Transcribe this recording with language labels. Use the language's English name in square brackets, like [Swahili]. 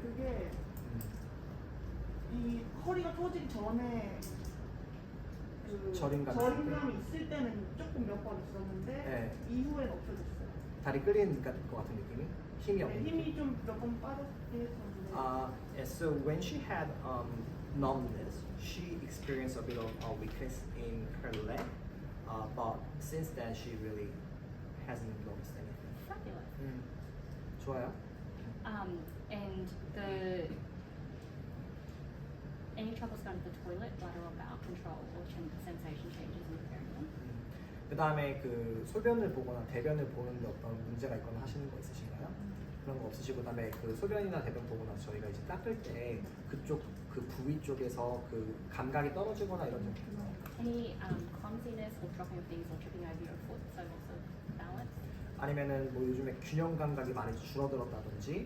[Korean] 그게 이 허리가 터지기 전에 그 저림감이 있을 때는 조금 몇 번 있었는데 네. 이후엔 없어졌어요. 다리 끌리는 것 같은 느낌이? 힘이 없는 느낌? 힘이 좀 몇 번 빠졌긴 했었는데. [English] Yeah, so when she had numbness, she experienced a bit of weakness in her leg, but since then she really hasn't noticed anything. Fabulous. [Korean] 좋아요. [English] And the any troubles going to the toilet, bladder or bowel control or sensation changes in the perineum? [Korean] 그 다음에 그 소변을 보거나 대변을 보는데 어떤 문제가 있거나 하시는 거 있으신가요? 그런 거 없으시고, 그다음에 그 소변이나 대변 보고 나서 저희가 이제 닦을 때 그쪽 그 부위 쪽에서 그 감각이 떨어지거나 이런 점 있나요? [English] Any clumsiness or dropping of things or tripping over your foot, so loss of balance? [Korean] 아니면은 뭐 요즘에 균형 감각이 많이 줄어들었다든지.